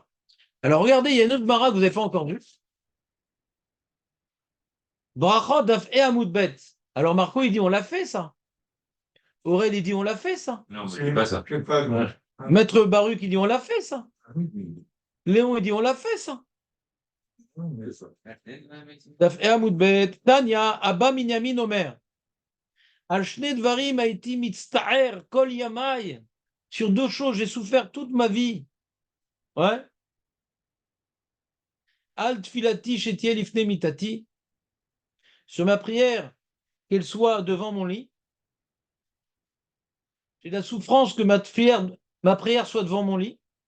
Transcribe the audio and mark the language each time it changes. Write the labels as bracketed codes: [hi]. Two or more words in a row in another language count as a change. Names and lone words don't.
[fr] Alors regardez, il y a une autre mara que vous n'avez pas encore vue. [he] ברכות דף ה עמוד ב. [fr] Alors Marco, il dit on l'a fait ça. Aurel, il dit on l'a fait ça. Non, mais c'est pas ça. Ouais. Maître Baruch, il dit on l'a fait ça. Léon, il dit on l'a fait ça. [he] דף ה עמוד ב. תניא, אבא בנימין אומר. על שני דברים הייתי מצטער כל ימי. [fr] Sur 2 choses, j'ai souffert toute ma vie. Ouais. [he] על תפילתי שתהא לפני מיטתי. [fr] Sur ma prière, qu'elle soit devant mon lit. J'ai la souffrance que ma prière soit devant mon lit.